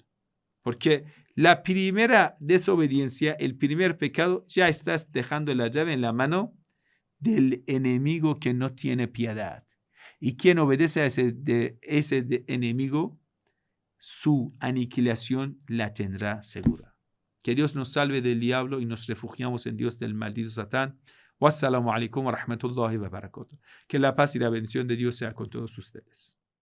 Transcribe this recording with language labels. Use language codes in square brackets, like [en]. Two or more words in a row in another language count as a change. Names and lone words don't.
[es] Porque la primera desobediencia, el primer pecado, ya estás dejando la llave en la mano del enemigo que no tiene piedad. Y quien obedece a ese enemigo, su aniquilación la tendrá segura. Que Dios nos salve del diablo y nos refugiamos en Dios del maldito Satán. [ar] والسلام عليكم ورحمة الله وبركاته. [es] Que la paz y la bendición de Dios sea con todos ustedes.